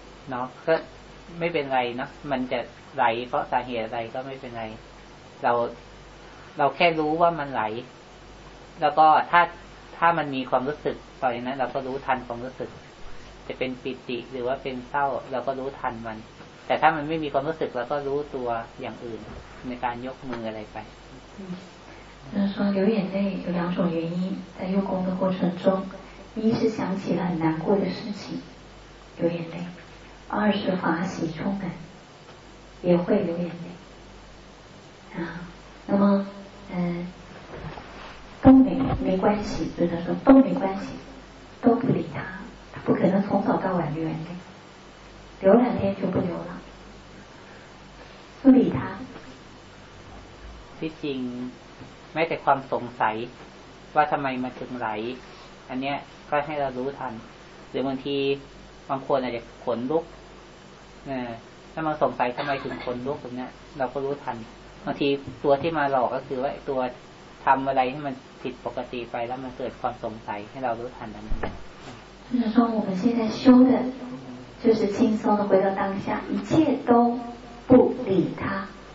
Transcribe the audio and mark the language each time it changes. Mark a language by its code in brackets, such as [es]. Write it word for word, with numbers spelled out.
[th] เนาะก็ไม่เป็นไรนะมันจะไหลเพราะสาเหตุอะไรก็ไม่เป็นไรเราเราแค่รู้ว่ามันไหลแล้วก็ถ้าถ้ามันมีความรู้สึกตอนนั้นเราก็รู้ทันความรู้สึกจะเป็นปิติหรือว่าเป็นเศร้าเราก็รู้ทันมันแต่ถ้ามันไม่มีความรู้สึกเราก็รู้ตัวอย่างอื่นในการยกมืออะไรไป [zh] 那说流眼泪有两种原因在用功的过程中一是想起了很难过的事情流眼泪二是法喜充满也会流眼泪啊那么嗯都没没关关系，对他说都没关系，都不理他，他不可能从早到晚留两天，留两天就不留了，不理他。 [th] ที่จริงแม้แต่ความสงสัยว่าทำไมมันถึงไหลอันเนี้ยก็ให้เรารู้ทันหรือบางทีบางคนอาจจะขนลุกเนี่ยถ้ามาสงสัยทำไมถึงขนลุกแบบเนี้ยเราก็รู้ทันบางทีตัวที่มาหลอกก็คือว่าตัวทำอะไรให้มันผิดปกติไปแล้วมันเกิดความสงสัยให้เรารู้ทันอันนั้น [zh] 就是说我们现在修的就是轻松的回到当下，一切都不理他。